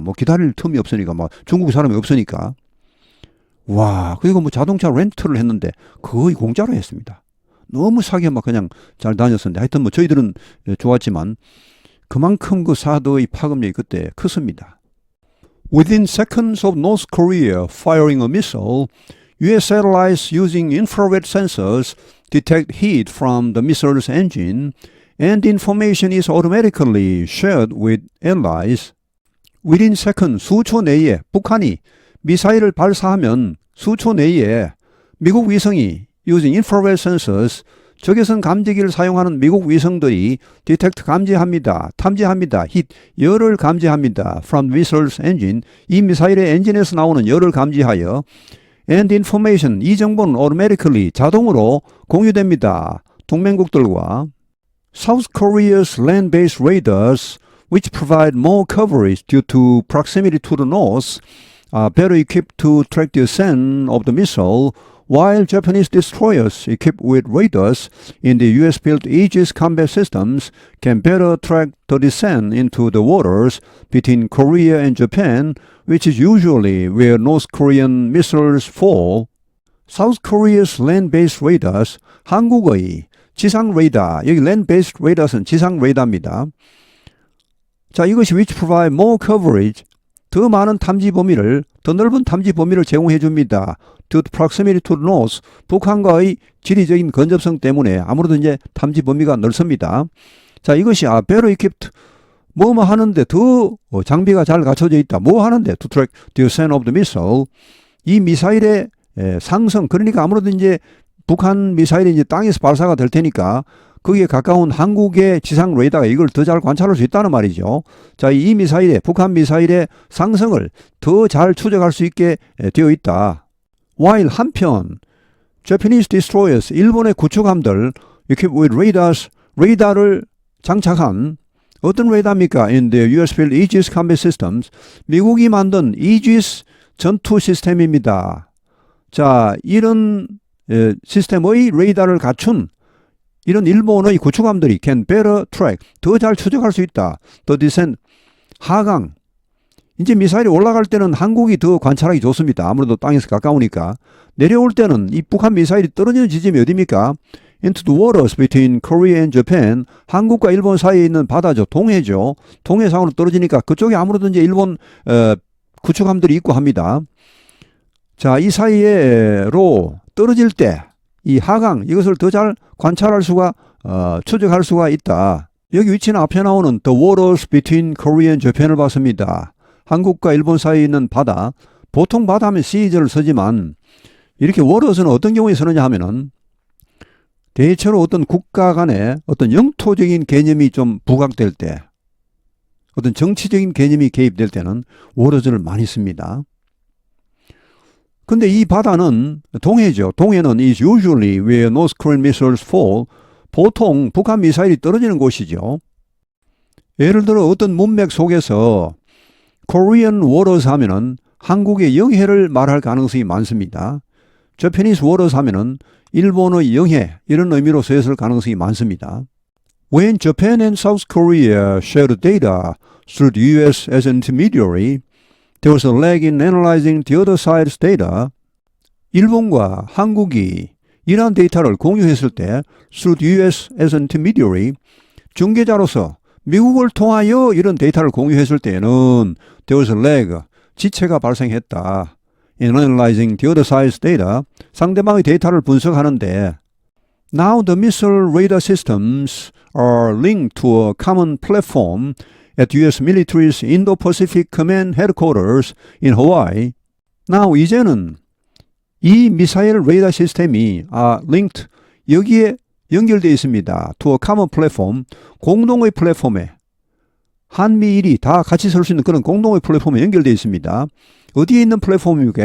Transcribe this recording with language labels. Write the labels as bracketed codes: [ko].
[ko] 뭐 기다릴 틈이 없으니까, 뭐 중국 사람이 없으니까. 와, 그리고 뭐 자동차 렌트를 했는데 거의 공짜로 했습니다. 너무 싸게 막 그냥 잘 다녔었는데 하여튼 뭐 저희들은 좋았지만 그만큼 그 사드의 파급력이 그때 컸습니다. [en] Within seconds of North Korea firing a missile, US satellites using infrared sensors detect heat from the missile's engine and information is automatically shared with allies. Within seconds, [ko] 수초 내에 북한이 미사일을 발사하면 수초 내에 미국 위성이 [en] using infrared sensors, [ko] 적외선 감지기를 사용하는 미국 위성들이 [en] detect [ko] 감지합니다. 탐지합니다. [en] heat, [ko] 열을 감지합니다. [en] from missile's engine, [ko] 이 미사일의 엔진에서 나오는 열을 감지하여 [en] and information, [ko] 이 정보는 [en] automatically, [ko] 자동으로 공유됩니다. 동맹국들과 [en] South Korea's land-based radars, which provide more coverage due to proximity to the north, are better equipped to track the ascent of the missile, while Japanese destroyers equipped with radars in the US-built Aegis combat systems can better track the descent into the waters between Korea and Japan, which is usually where North Korean missiles fall. South Korea's land-based radars, [ko] 한국의 지상 레이더, 여기 [en] land-based radars [ko] 는 지상 레이더입니다. 자, 이것이 [en] which provide more coverage, [ko] 더 많은 탐지 범위를, 더 넓은 탐지 범위를 제공해 줍니다. [en] Due to proximity to the north, [ko] 북한과의 지리적인 근접성 때문에 아무래도 이제 탐지 범위가 넓습니다. 자, 이것이 [en] better equipped, [ko] 뭐 하는데 더 장비가 잘 갖춰져 있다. 뭐 하는데 [en] to track the ascent of the missile, [ko] 이 미사일의 상승, 그러니까 아무래도 이제 북한 미사일이 이제 땅에서 발사가 될 테니까 거기에 가까운 한국의 지상 레이더가 이걸 더 잘 관찰할 수 있다는 말이죠. 자, 이 미사일의, 북한 미사일의 상승을 더 잘 추적할 수 있게 되어 있다. [en] While [ko] 한편 [en] Japanese destroyers, [ko] 일본의 구축함들 [en] equipped with radars, [ko] 레이더를 장착한 어떤 레이더입니까? [en] In the US-built Aegis combat systems, [ko] 미국이 만든 Aegis 전투 시스템입니다. 자, 이런 시스템의 레이더를 갖춘 이런 일본의 구축함들이 [en] can better track, [ko] 더 잘 추적할 수 있다. [en] The descent, [ko] 하강, 이제 미사일이 올라갈 때는 한국이 더 관찰하기 좋습니다. 아무래도 땅에서 가까우니까. 내려올 때는 이 북한 미사일이 떨어지는 지점이 어디입니까? [en] Into the waters between Korea and Japan. [ko] 한국과 일본 사이에 있는 바다죠. 동해죠. 동해상으로 떨어지니까 그쪽에 아무래도 이제 일본 구축함들이 있고 합니다. 자, 이 사이에로 떨어질 때 이 하강 이것을 더 잘 관찰할 수가 추적할 수가 있다. 여기 위치는 앞에 나오는 [en] The waters between Korea and Japan [ko] 을 봤습니다. 한국과 일본 사이에 있는 바다. 보통 바다 하면 sea를 쓰지만 이렇게 waters는 어떤 경우에 쓰느냐 하면은 대체로 어떤 국가 간에 어떤 영토적인 개념이 좀 부각될 때, 어떤 정치적인 개념이 개입될 때는 워러즈를 많이 씁니다. 근데 이 바다는 동해죠. 동해는 [en] is usually where North Korean missiles fall. [ko] 보통 북한 미사일이 떨어지는 곳이죠. 예를 들어 어떤 문맥 속에서 [en] Korean waters [ko] 하면은 한국의 영해를 말할 가능성이 많습니다. [en] Japanese waters [ko] 하면은 일본의 영해 이런 의미로 쓰였을 가능성이 많습니다. [en] When Japan and South Korea shared data through the U.S. as an intermediary, there was a lag in analyzing the other side's data. [ko] 일본과 한국이 이러한 데이터를 공유했을 때 [en] through the U.S. as an intermediary, [ko] 중개자로서 미국을 통하여 이런 데이터를 공유했을 때는 [en] there was a lag, [ko] 지체가 발생했다. [en] In analyzing the other side's data, [ko] 상대방의 데이터를 분석하는데 [en] Now the missile radar systems are linked to a common platform at U.S. military's Indo-Pacific Command Headquarters in Hawaii. Now [ko] 이제는 이 미사일 레이더 시스템이 [en] linked [ko] 여기에 연결되어 있습니다. [en] To a common platform, [ko] 공동의 플랫폼에 한미일이 다 같이 설 수 있는 그런 공동의 플랫폼에 연결되어 있습니다. 어디에 있는 플랫폼입니까?